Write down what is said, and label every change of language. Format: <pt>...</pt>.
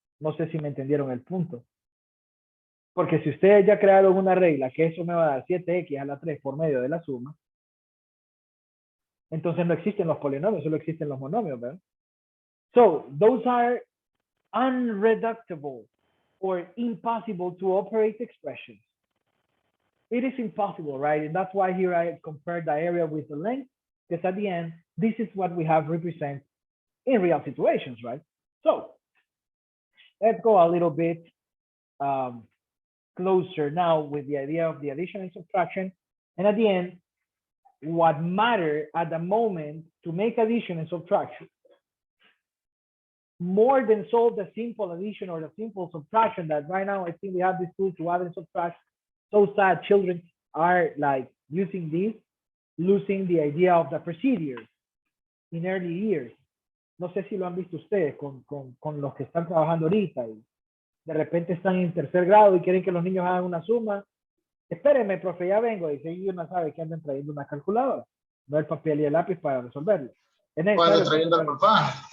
<es>No sé si me entendieron el punto. Porque si ustedes ya crearon una regla que eso me va a dar 7x a la 3 por medio de la suma, entonces no existen los polinomios, solo existen los monomios, ¿verdad?</es> <en>So those are unreducible or impossible to operate expressions. It is impossible, right? And that's why here I compared the area with the length, because at the end, this is what we have represent in real situations, right? So let's go a little bit closer now with the idea of the addition and subtraction. And at the end, what matter at the moment to make addition and subtraction, more than solve the simple addition or the simple subtraction that right now I think we have this tool to add and subtract. So sad children are like using this, losing the idea of the procedures in early years.</en> <es>No sé si lo han visto ustedes con los que están trabajando ahorita y de repente están en tercer grado y quieren que los niños hagan una suma. Espérenme, profe, ya vengo. Y si uno sabe que andan trayendo una calculadora, no el papel y el lápiz para resolverlo. Cuando trayendo al papá.</es>